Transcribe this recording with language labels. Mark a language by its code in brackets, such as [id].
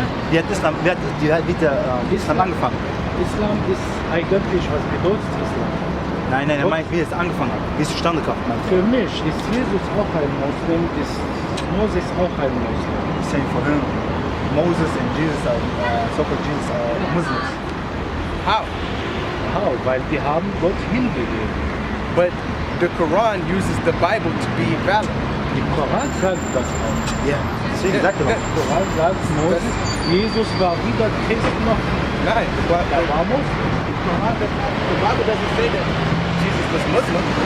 [de] Wie hat Islam angefangen? Islam ist eigentlich, was bedeutet Islam? Nein, er meint, wie es angefangen hat, wie es zustande kam. Für mich ist Jesus auch ein Muslim, ist Moses auch ein Muslim. [en] Same for him. Moses and Jesus are, so-called Jesus are Muslims. How? How? [de] Weil die haben Gott hingegeben. [en] But the Quran uses the Bible to be valid. [de] Die Koran sagt das auch. Ja, deswegen sagt er Der Koran sagt Moses, Jesus war weder Christ noch Nein, er war Muslim. [en] the Bible doesn't say that Jesus was Muslim.